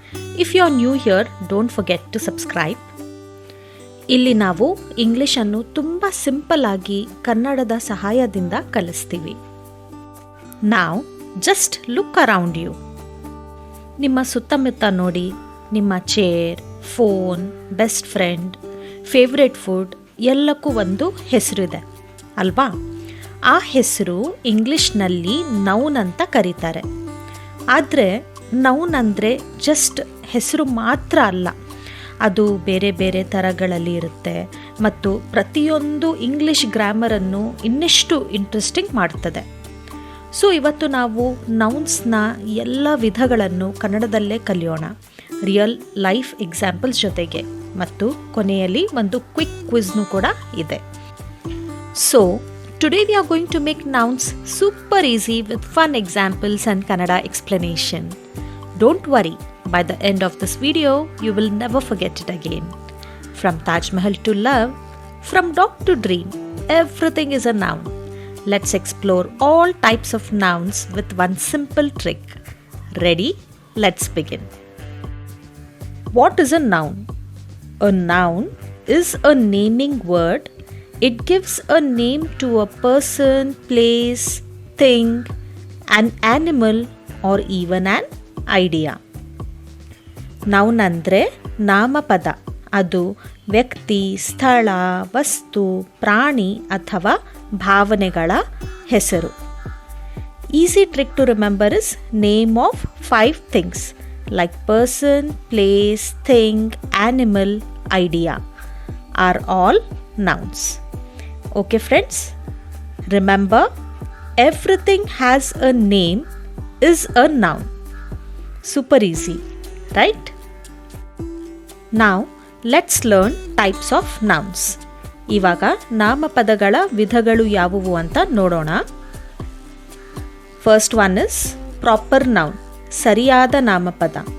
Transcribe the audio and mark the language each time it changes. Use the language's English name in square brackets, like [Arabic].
[English] If you are new here, don't forget to subscribe. [Kannada] ಇಲ್ಲಿ ನಾವು English ಅನ್ನು ತುಂಬಾ ಸಿಂಪಲ್ ಆಗಿ ಕನ್ನಡದ ಸಹಾಯದಿಂದ ಕಲಿಸ್ತೀವಿ. [English] Now just look around you. [Kannada] ನಿಮ್ಮ ಸುತ್ತಮುತ್ತ ನೋಡಿ. ನಿಮ್ಮ chair, phone, best friend, favourite food ಎಲ್ಲಕ್ಕೂ ಒಂದು ಹೆಸರಿದೆ ಅಲ್ವಾ? ಆ ಹೆಸರು ಇಂಗ್ಲಿಷ್ನಲ್ಲಿ ನೌನ್ ಅಂತ ಕರೀತಾರೆ. ಆದರೆ ನೌನ್ ಅಂದರೆ ಜಸ್ಟ್ ಹೆಸರು ಮಾತ್ರ ಅಲ್ಲ, ಅದು ಬೇರೆ ಬೇರೆ ಥರಗಳಲ್ಲಿ ಇರುತ್ತೆ ಮತ್ತು ಪ್ರತಿಯೊಂದು ಇಂಗ್ಲಿಷ್ ಗ್ರಾಮರನ್ನು ಇನ್ನಷ್ಟು ಇಂಟ್ರೆಸ್ಟಿಂಗ್ ಮಾಡ್ತದೆ. ಸೊ ಇವತ್ತು ನಾವು ನೌನ್ಸ್ನ ಎಲ್ಲ ವಿಧಗಳನ್ನು ಕನ್ನಡದಲ್ಲೇ ಕಲಿಯೋಣ, ರಿಯಲ್ ಲೈಫ್ ಎಕ್ಸಾಂಪಲ್ಸ್ ಜೊತೆಗೆ, ಮತ್ತು ಕೊನೆಯಲ್ಲಿ ಒಂದು ಕ್ವಿಕ್ ಕ್ವಿಜ್ನು ಕೂಡ ಇದೆ. [English] So today we are going to make nouns super easy with fun examples and Kannada explanation. Don't worry, by the end of this video you will never forget it again. From Taj Mahal to love, from dog to dream, everything is a noun. Let's explore all types of nouns with one simple trick. Ready? Let's begin. What is a noun? A noun is a naming word. It gives a name to a person, place, thing, an animal, or even an idea. [Kannada] Noun ಅಂದರೆ ನಾಮಪದ. ಅದು ವ್ಯಕ್ತಿ, ಸ್ಥಳ, ವಸ್ತು, ಪ್ರಾಣಿ ಅಥವಾ ಭಾವನೆಗಳ ಹೆಸರು. [English] Easy trick to remember is name of 5 things like person, place, thing, animal, idea are all nouns. Okay friends, remember everything has a name is a noun. Super easy, right? Now let's learn types of nouns. [Kannada] ಇವಾಗ ನಾಮಪದಗಳ ವಿಧಗಳು ಯಾವುವು ಅಂತ ನೋಡೋಣ. [English] first one is proper noun, [Kannada] ಸರಿಯಾದ ನಾಮಪದ.